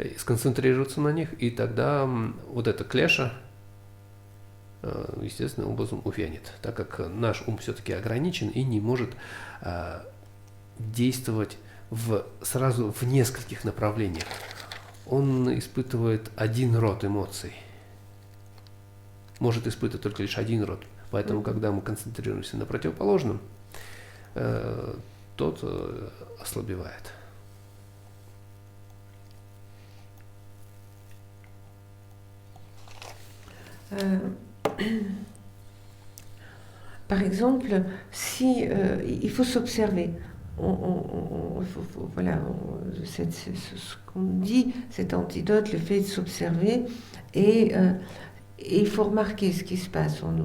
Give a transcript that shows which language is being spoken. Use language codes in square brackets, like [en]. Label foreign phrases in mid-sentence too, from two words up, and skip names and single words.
[ru] сконцентрироваться на них, и тогда вот эта клеша, естественным образом увянет, так как наш ум все-таки ограничен и не может действовать сразу в нескольких направлениях. Он испытывает один род эмоций, может испытывать только лишь один род. Поэтому, когда мы концентрируемся на противоположном, тот ослабевает. [fr] Par exemple, si il faut s'observer, voilà, ce qu'on dit, cet antidote, le fait de s'observer, et il faut remarquer ce qui se passe en nous.